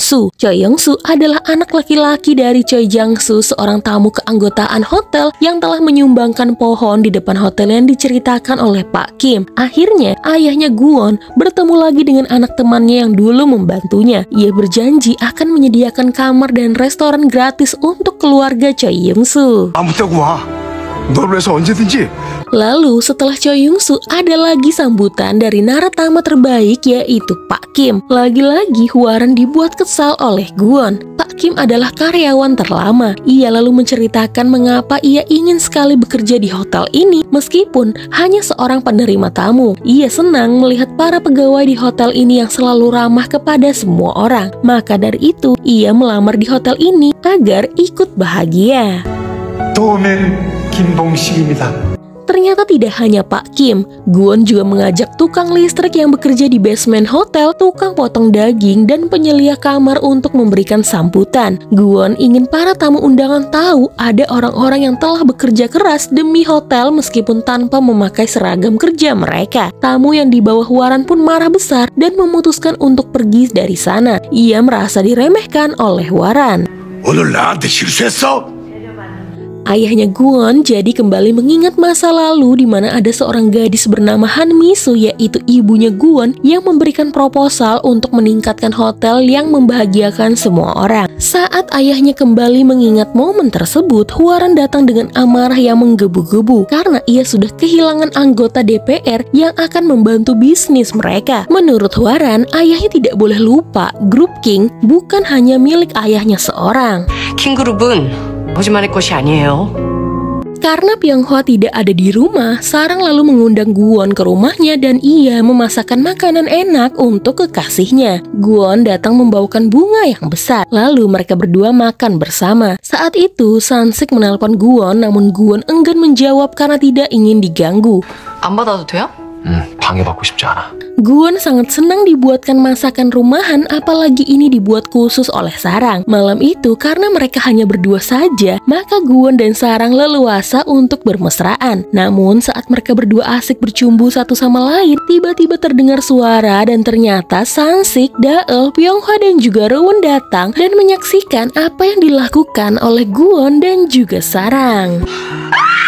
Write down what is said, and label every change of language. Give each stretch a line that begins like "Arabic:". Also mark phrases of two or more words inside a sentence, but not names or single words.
Indonesian: Choi Yong-su adalah anak laki-laki dari Choi Jang-su, seorang tamu keanggotaan hotel yang telah menyumbangkan pohon di depan hotel yang diceritakan oleh Pak Kim. Akhirnya, ayahnya Gwon bertemu lagi dengan anak temannya yang dulu membantunya. Ia berjanji akan menyediakan kamar dan restoran gratis untuk keluarga Choi Yong-su.
Korean: 아무 때고 와. 널 위해서 언제든지.
Indonesian: Lalu setelah Choi Yong-su ada lagi sambutan dari naratama terbaik yaitu Pak Kim. Lagi-lagi Hwaran dibuat kesal oleh Gwon. Pak Pak Kim adalah karyawan terlama. Ia lalu menceritakan mengapa ia ingin sekali bekerja di hotel ini meskipun hanya seorang penerima tamu. Ia senang melihat para pegawai di hotel ini yang selalu ramah kepada semua orang. Maka dari itu, ia melamar di hotel ini agar ikut bahagia.
Korean: 도우맨 김봉식입니다.
Indonesian: Ternyata tidak hanya Pak Kim, Gwon juga mengajak tukang listrik yang bekerja di basement hotel, tukang potong daging, dan penyelia kamar untuk memberikan sambutan. Gwon ingin para tamu undangan tahu ada orang-orang yang telah bekerja keras demi hotel meskipun tanpa memakai seragam kerja mereka. Tamu yang di bawah Hwaran pun marah besar dan memutuskan untuk pergi dari sana. Ia merasa diremehkan oleh Hwaran.
Korean: 오늘 나한테 실수했어?
Indonesian: Ayahnya Gwon jadi kembali mengingat masa lalu di mana ada seorang gadis bernama Han Mi-soo, yaitu ibunya Gwon, yang memberikan proposal untuk meningkatkan hotel yang membahagiakan semua orang. Saat ayahnya kembali mengingat momen tersebut, Hwaran datang dengan amarah yang menggebu-gebu karena ia sudah kehilangan anggota DPR yang akan membantu bisnis mereka. Menurut Hwaran, ayahnya tidak boleh lupa grup King bukan hanya milik ayahnya seorang.
Korean: 킹그룹은 거짓말의 것이 아니에요.
Indonesian: Karena Pyonghwa tidak ada di rumah, Sarang lalu mengundang Gwon ke rumahnya dan ia memasakkan makanan enak untuk kekasihnya. Gwon datang membawakan bunga yang besar, lalu mereka berdua makan bersama. Saat itu, Sansik menelpon Gwon, namun Gwon enggan menjawab karena tidak ingin diganggu.
Korean: 안 받아도 돼요? 방해받고 싶지 않아.
Indonesian: Gwon sangat senang dibuatkan masakan rumahan, apalagi ini dibuat khusus oleh Sarang. Malam itu, karena mereka hanya berdua saja, maka Gwon dan Sarang leluasa untuk bermesraan. Namun saat mereka berdua asik bercumbu satu sama lain, tiba-tiba terdengar suara dan ternyata Sansik, Daeul, Pyonghwa dan juga Rowoon datang dan menyaksikan apa yang dilakukan oleh Gwon dan juga Sarang.